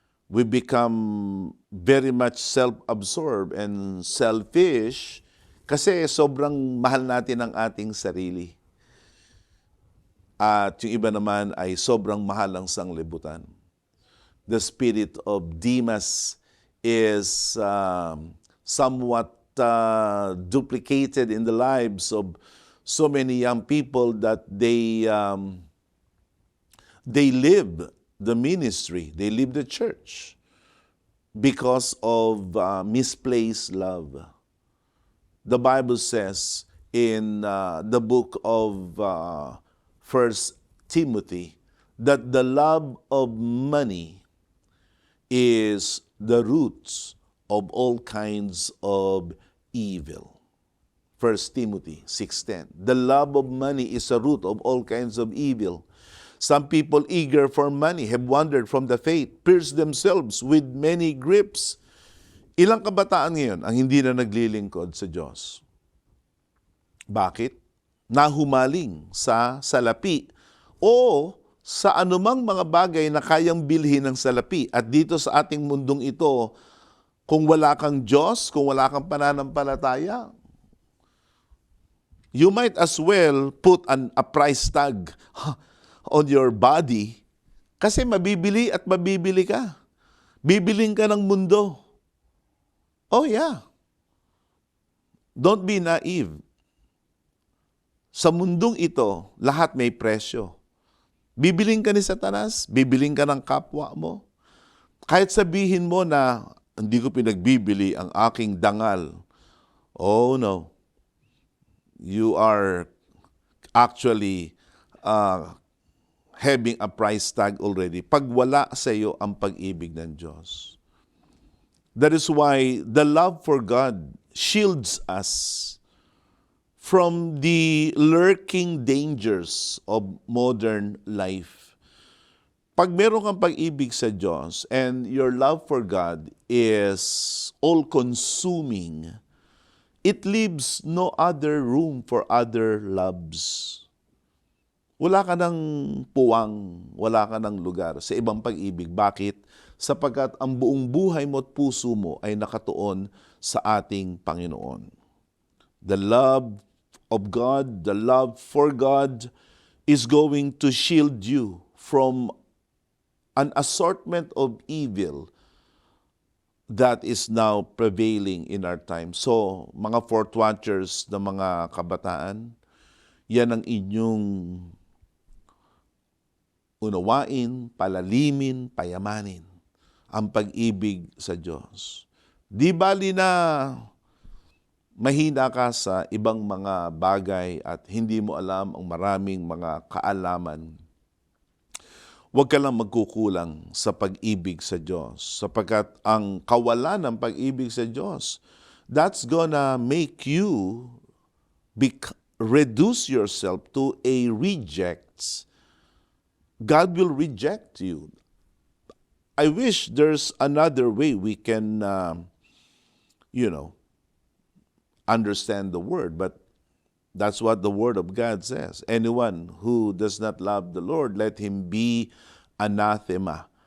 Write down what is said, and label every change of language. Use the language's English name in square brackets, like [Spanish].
[English] We become very much self-absorbed and selfish [Filipino] kasi sobrang mahal natin ang ating sarili. At yung iba naman ay sobrang mahal ang sanglibutan. [English] The spirit of Demas is somewhat duplicated in the lives of so many young people that they live the ministry, they live the church because of misplaced love. The Bible says in the book of 1 Timothy that the love of money is the roots of all kinds of evil. 1 Timothy 6:10. The love of money is a root of all kinds of evil. Some people eager for money have wandered from the faith, pierced themselves with many grips. [Filipino] Ilang kabataan ngayon ang hindi na naglilingkod sa Diyos? Bakit? Nahumaling sa salapi o sa anumang mga bagay na kayang bilhin ng salapi. At dito sa ating mundong ito, kung wala kang Diyos, kung wala kang pananampalataya, [English] you might as well put a price tag on your body [Filipino] Kasi mabibili at mabibili ka. Bibiling ka ng mundo. Oh yeah. [English] Don't be naive. [Filipino] Sa mundong ito, lahat may presyo. Bibiling ka ni Satanas, bibiling ka ng kapwa mo. Kahit sabihin mo na, hindi ko pinagbibili ang aking dangal. Oh no. [English] You are actually having a price tag already [Filipino] pag wala sa iyo ang pag-ibig ng Diyos. [English] That is why the love for God shields us from the lurking dangers of modern life. [Filipino] Pag meron kang pag-ibig sa Diyos [English] and your love for God is all-consuming, it leaves no other room for other loves. [Filipino] Wala ka ng puwang, wala ka ng lugar sa ibang pag-ibig. Bakit? Sapagkat ang buong buhay mo at puso mo ay nakatuon sa ating Panginoon. [English] The love of God, the love for God is going to shield you from an assortment of evil that is now prevailing in our time. [Filipino] So, mga fourth watchers na mga kabataan, yan ang inyong unawain, palalimin, payamanin ang pag-ibig sa Diyos. Di bali na mahina ka sa ibang mga bagay at hindi mo alam ang maraming mga kaalaman. Huwag ka lang magkukulang sa pag-ibig sa Diyos sapagkat ang kawalan ng pag-ibig sa Diyos, [English] that's gonna make you reduce yourself to a reject. God will reject you. I wish there's another way we can, understand the word, but that's what the word of God says. Anyone who does not love the Lord, let him be anathema.